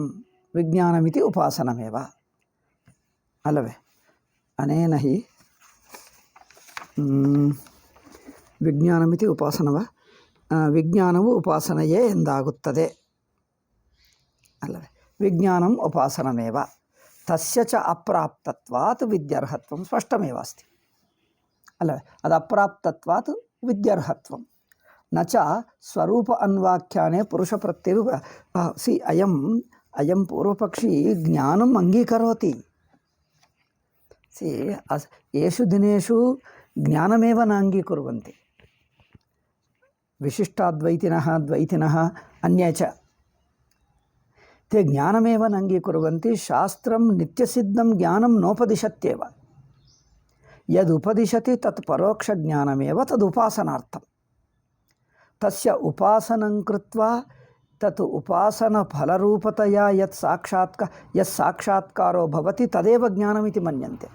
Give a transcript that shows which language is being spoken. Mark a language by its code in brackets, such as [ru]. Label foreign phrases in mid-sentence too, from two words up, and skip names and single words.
[sa] ವಿಜ್ಞಾನಮಿತಿ ಉಪಾಸನಮೇವ ಅಲ್ಲವೇ? ಅನೇನ ಹಿ ವಿಜ್ಞಾನಮಿತಿ ಉಪಾಸನವ. [kn] ವಿಜ್ಞಾನವು ಉಪಾಸನೆಯೇ ಎಂದಾಗುತ್ತದೆ ಅಲ್ಲವೇ? [sa] ವಿಜ್ಞಾನಂ ಉಪಾಸನಮೇವ. ತಸ್ಯ ಚ ಅಪ್ರಾಪ್ತತ್ವಾತ್ ವಿದ್ಯಾರ್ಹತ್ವಂ ಸ್ಪಷ್ಟಮೇವ ಅಸ್ತಿ ಅಲ್ಲವೇ? ಅದು ಅಪ್ರಾಪ್ತತ್ವಾತ್ ವಿದ್ಯಾರ್ಹತ್ವಂ ನ ಚ ಸ್ವರೂಪ ಅನ್ವಾಖ್ಯಾನೆ ಪುರುಷ ಪ್ರತ್ಯಯ. ಸಿ ಅಯಂ ಪೂರ್ವಪಕ್ಷಿ ಜ್ಞಾನಂ ಅಂಗೀಕರೋತಿ. ಸಿ ಯೇಷು ದಿನೇಷು ಜ್ಞಾನಮೇವ ನ ಅಂಗೀಕುರ್ವಂತಿ. ವಿಶಿಷ್ಟಾದ್ವೈತಿನಃ ದ್ವೈತಿನಃ ಅನ್ಯೇ ಚ ते ज्ञानमेव न अंगीकुर्वन्ति. शास्त्रं नित्यसिद्धं ज्ञानं नोपदिशत्येव. यदुपदिशति तत् परोक्षज्ञानमेव तदुपासनार्थं. तस्य उपासनं कृत्वा तत् उपासनफलरूपतया यत् साक्षात्कारो भवति तदेव ज्ञानमिति मन्यन्ते.